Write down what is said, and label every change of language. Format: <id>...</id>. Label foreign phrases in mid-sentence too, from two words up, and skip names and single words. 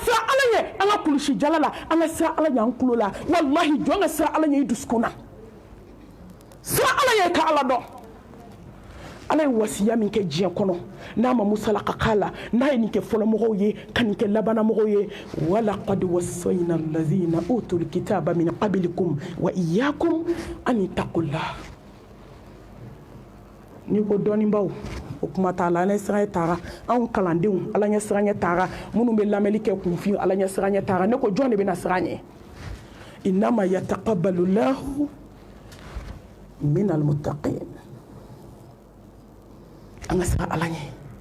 <bm>siran ala ɲɛ an ka kulusi jala la an ka siran ala ɲɛ an tulo la walahi jɔn ka siran ala ɲɛ i dusukun na siran ala ɲɛ ka ala dɔn ala ye wasiya min kɛ diɲɛ kɔnɔ n'a ma musala ka k'a la n'a ye nin kɛ fɔlɔmɔgɔw ye ka nin kɛ labanamɔgɔw ye</bm> <ar>ولقد وصينا الذين أوتوا الكتاب من قبلكم وإياكم أن اتقوا الله</ar> <bm>ni ko dɔnnibaw o kuma t'a la ala ɲɛ siran ɲɛ taara anw kalandenw ala ɲɛ siran ɲɛ taara minnu bɛ lamɛnni kɛ kunfin ala ɲɛ siran ɲɛ taara ne ko jɔn de bɛna siran ɲɛ</bm> <ar>إنما يتقبل الله من المتقين</ar> <bm>an ka siran ala ɲɛ</bm>